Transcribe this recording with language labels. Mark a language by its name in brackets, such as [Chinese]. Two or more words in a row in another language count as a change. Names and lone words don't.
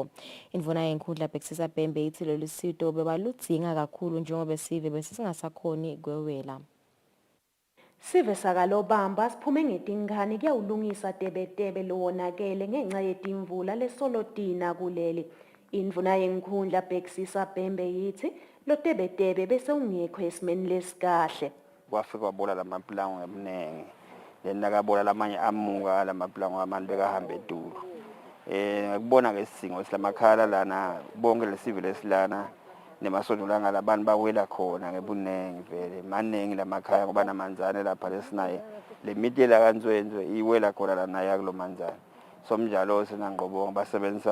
[Swati] Indvuna yenkhundla Bhekisisa Bhembe ithi lolu sito bebaludzinga kakhulu njengoba sive bese singasakhoni kwewela. Sive sakalobamba siphume ngetinkani kuyawulungisa tebetebe lowonakele ngenxa yetimvula lesolotina kuleli. Indvuna yenkhundla Bhekisisa Bhembe yithi lo tebetebe bese ungekho esimeni lesikahle. Kwafika wabola lamaplango ngebuningi lenakabola lamanye amuka lamaplango amanje bekahambe edulu. Ngikubona ke isidingo silamakhala lana bonke lesive lesilana nemasonto langa labantu bawela khona ngebunengi vele maningi lamakhaya ngoba namanzane lapha lesinaye le miti la kanzwenzwe iwela khona lana yakulo manzane somnjalo sinangqobonga basebenzisa